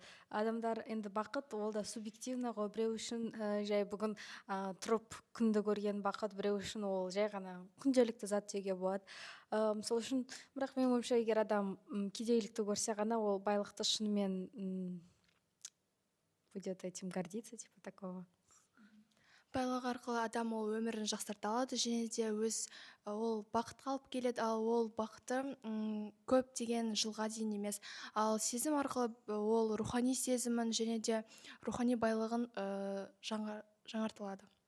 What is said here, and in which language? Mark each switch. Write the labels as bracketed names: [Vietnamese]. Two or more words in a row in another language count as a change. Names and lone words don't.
[Kazakh] Адамдар енді бақыт ол да субъективно ғой. Біреу үшін жай бүгін тұрып күнді көрген бақыт, біреу үшін ол жай ғана күнделікті зат деуге болады. Сол үшін, бірақ менің ойымша, егер адам кедейлікті көрсе ғана, ол байлықты шынымен [Russian] будет этим гордиться, типа такого. [Kazakh] Байлық арқылы адам ол өмірін жақсарта алады, және де ол бақытқа алып келеді, ал ол бақыты көп деген жылға дейін емес. Ал сезім арқылы ол рухани сезімін және де рухани байлығын жаңартылады.